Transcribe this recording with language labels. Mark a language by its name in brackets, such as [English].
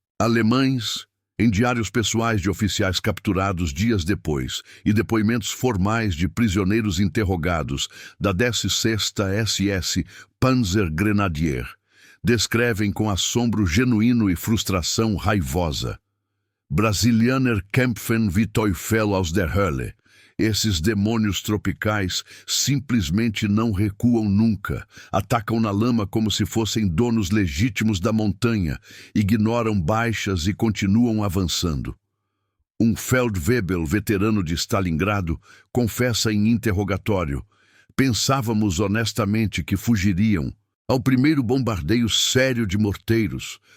[Portuguese] Alemães, em diários pessoais de oficiais capturados dias depois e depoimentos formais de prisioneiros interrogados da 16ª SS Panzer Grenadier, descrevem com assombro genuíno e frustração raivosa. [German] Brasilianer kämpfen wie Teufel aus der Hölle. [Portuguese] Esses demônios tropicais simplesmente não recuam nunca, atacam na lama como se fossem donos legítimos da montanha, ignoram baixas e continuam avançando. Um Feldwebel, veterano de Stalingrado, confessa em interrogatório: pensávamos honestamente que fugiriam ao primeiro bombardeio sério de morteiros.